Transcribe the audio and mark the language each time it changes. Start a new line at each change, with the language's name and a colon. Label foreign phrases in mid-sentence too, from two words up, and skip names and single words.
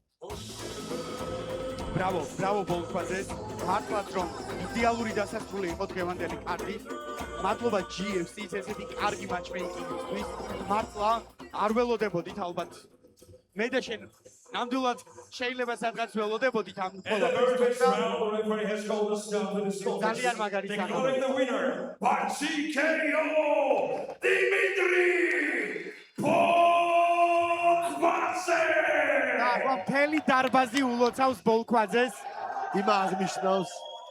Georgian: ბრავო ბოლქვაძე. მართლაც რომ იდეალური დასასრული იყო დღევანდელი კარტი. მადლობა GFC-ს ესეთი კარგი მატჩმეიკინგისთვის. მართლა არ ველოდებოდით ალბათ. მე და შენ ნამდვილად შეიძლება სადღაც ველოდებოდით ამ
English: First round, the referee has called a stop to this
Georgian: ძალიან
English: contest.
Georgian: მაგარი
English: Declaring the winner by TKO, Dimitri Bokvadze!
Georgian: და ახლა მთელი დარბაზი ულოცავს ბოლქვაძეს. იმა აღნიშნავს